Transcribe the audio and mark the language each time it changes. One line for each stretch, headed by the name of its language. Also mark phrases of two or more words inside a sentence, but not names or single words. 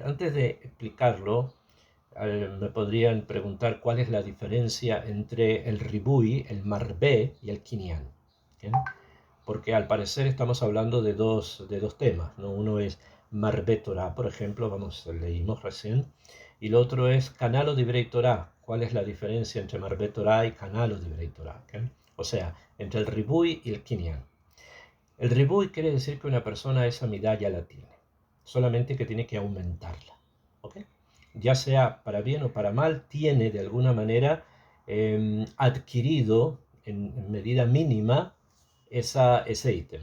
Spanish: Antes de explicarlo, me podrían preguntar cuál es la diferencia entre el ribui, el marbé y el kinyan. ¿Bien? Porque al parecer estamos hablando de dos temas, ¿no? Uno es
Hebrew: מרבה תורה,
Spanish: por ejemplo, leímos recién, y el otro es
Hebrew: קנה לו דברי תורה.
Spanish: ¿Cuál es la diferencia entre
Hebrew: מרבה תורה
Spanish: y
Hebrew: קנה לו דברי תורה?
Spanish: ¿Okay? O sea, entre el ribui y el kinyan. El ribui quiere decir que una persona esa midá ya la tiene, solamente que tiene que aumentarla. ¿Okay? Ya sea para bien o para mal, tiene de alguna manera adquirido en medida mínima ese ítem.